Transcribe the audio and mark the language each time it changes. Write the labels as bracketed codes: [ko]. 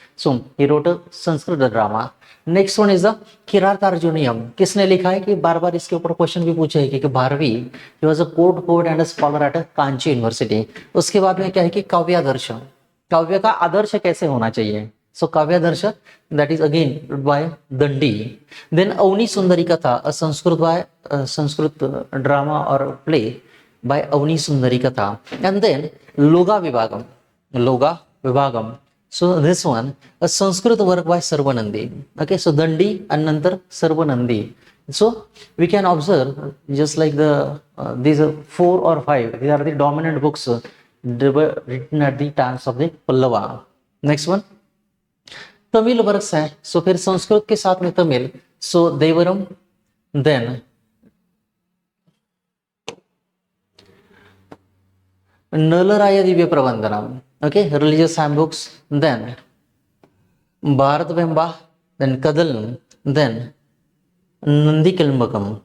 [en] So he wrote Sanskrit drama. Next one is the Kiratarjuniyam. [hi] किसने लिखा है, कि बार बार इसके ऊपर क्वेश्चन भी पूछे है कि Bharvi, [en] He was a court poet and a scholar at Kanchi university. [hi] उसके बाद में क्या है कि काव्यादर्श, काव्य का आदर्श कैसे होना चाहिए. [en] So Kavyadarsha that is again by Dandi. Then Avani Sundari Katha, a Sanskrit drama or play by Avni Sundari Katha. And then Loga Vibhagam. So this one, a Sanskrit work by Sarvanandi. Okay, so Dandi and Nantar Sarvanandi. So we can observe just like these are 4 or 5. These are the dominant books written at the times of the Pallava. Next one, Tamil works है. [hi] So फिर संस्कृत के साथ में Tamil. So Devaram, then नलराय Divya प्रबंधनम. [en] Okay, religious handbooks. Then Bharata Venba, then कदल, then Nandi Kalambakam.